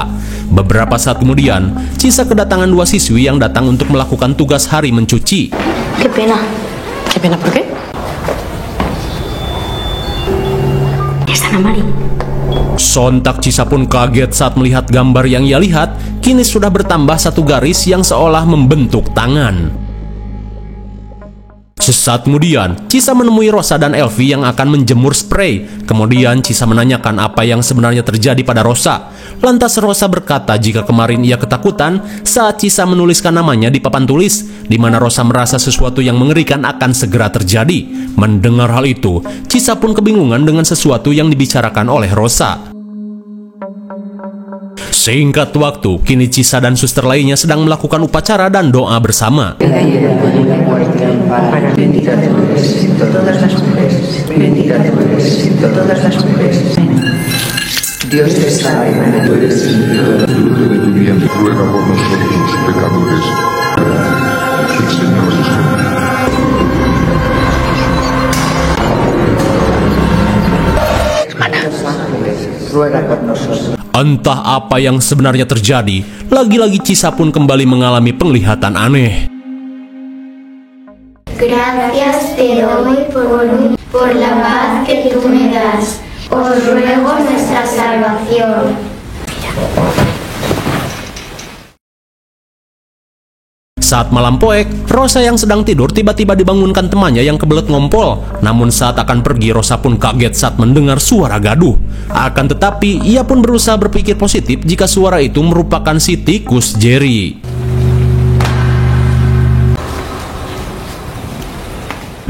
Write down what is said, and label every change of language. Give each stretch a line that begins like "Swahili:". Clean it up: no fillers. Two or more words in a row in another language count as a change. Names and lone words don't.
Indonesian: Beberapa saat kemudian, Chisa kedatangan dua siswi yang datang untuk melakukan tugas hari mencuci.
Spanish: Qué pena. Qué pena, ¿por qué? Es Ana Mari.
Indonesian: Sontak Chisa pun kaget saat melihat gambar yang ia lihat, kini sudah bertambah satu garis yang seolah membentuk tangan. Sesaat kemudian, Chisa menemui Rosa dan Elvi yang akan menjemur spray. Kemudian Chisa menanyakan apa yang sebenarnya terjadi pada Rosa. Lantas Rosa berkata jika kemarin ia ketakutan saat Chisa menuliskan namanya di papan tulis, di mana Rosa merasa sesuatu yang mengerikan akan segera terjadi. Mendengar hal itu, Chisa pun kebingungan dengan sesuatu yang dibicarakan oleh Rosa. Singkat waktu, kini Chisa dan suster lainnya sedang melakukan upacara dan doa bersama.
Spanish: Dios te salve, María, tú eres bendita, fruto de tu vientre, ruega por nosotros los pecadores. El Señor es contigo. Ruega por nosotros.
Indonesian: Entah apa yang sebenarnya terjadi, lagi-lagi Chisa pun kembali mengalami penglihatan aneh.
Spanish: Gracias te doy por la paz que tú me das. Os ruego nuestra salvación.
Indonesian: Saat malam poek, Rosa yang sedang tidur tiba-tiba dibangunkan temannya yang kebelet ngompol. Namun saat akan pergi, Rosa pun kaget saat mendengar suara gaduh. Akan tetapi, ia pun berusaha berpikir positif jika suara itu merupakan si tikus Jerry.